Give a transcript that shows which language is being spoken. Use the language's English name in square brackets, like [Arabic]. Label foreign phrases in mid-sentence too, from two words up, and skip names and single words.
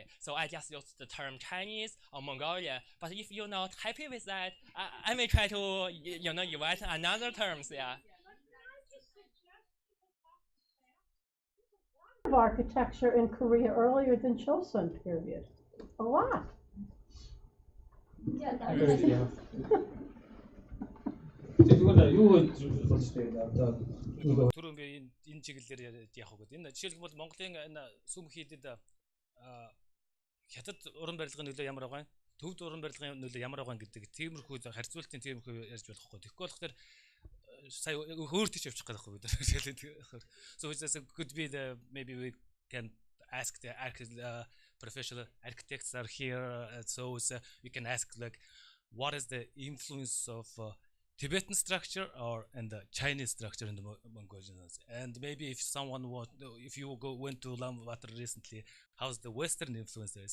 [English] So I just use the term Chinese or Mongolian. But if you're not happy with that, I may try to invent another terms. Yeah. Of architecture in Korea earlier than Chosun period. A lot. Yeah, I agree with you. [Mongolian] түрүүн би энэ чиглэлээр яах вэ? Энэ жишээлбэл Монголын энэ сүм хийдэд хятад уран барилгын нөлөө ямар байгаа юм? Төвд уран барилгын нөлөө ямар байгаа юм гэдэг тиймэрхүү харьцуултын тиймэрхүү ярьж болохгүй. Тэгэхгүй болохоор сая хөөртөж явчих гээд байхгүй бид. [English] So it could be maybe we can ask the professional architects are here, so we can ask like what is the influence of Tibetan structure and the Chinese structure in the Mongolian, and maybe if you went to Ulaanbaatar recently, how's the Western influence there?